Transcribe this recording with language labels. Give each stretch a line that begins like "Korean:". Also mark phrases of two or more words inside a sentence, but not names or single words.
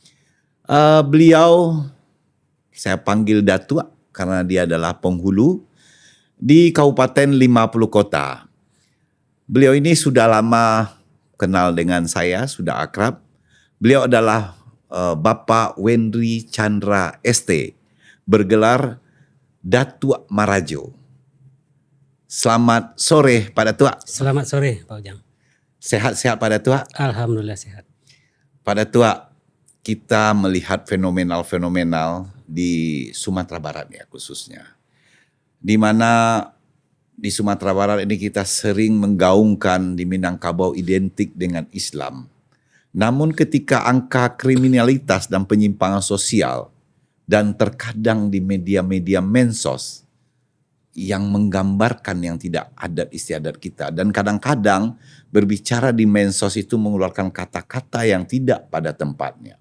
Indonesian: Beliau, saya panggil Datuk karena dia adalah penghulu di Kabupaten 50 Kota. Beliau ini sudah lama kenal dengan saya, sudah akrab. Beliau adalah Bapak Wendri Chandra ST, bergelar Datuk Marajo. Selamat sore Pak Datuk. Selamat sore Pak Ujang. Sehat-sehat Pak Datuk? Alhamdulillah sehat. Pak Datuk, kita melihat fenomenal-fenomenal di Sumatera Barat ya khususnya. Di mana di Sumatera Barat ini kita sering menggaungkan di Minangkabau identik dengan Islam. Namun ketika angka kriminalitas dan penyimpangan sosial dan terkadang di media-media mensos yang menggambarkan yang tidak adat istiadat kita, dan kadang-kadang berbicara di mensos itu mengeluarkan kata-kata yang tidak pada tempatnya.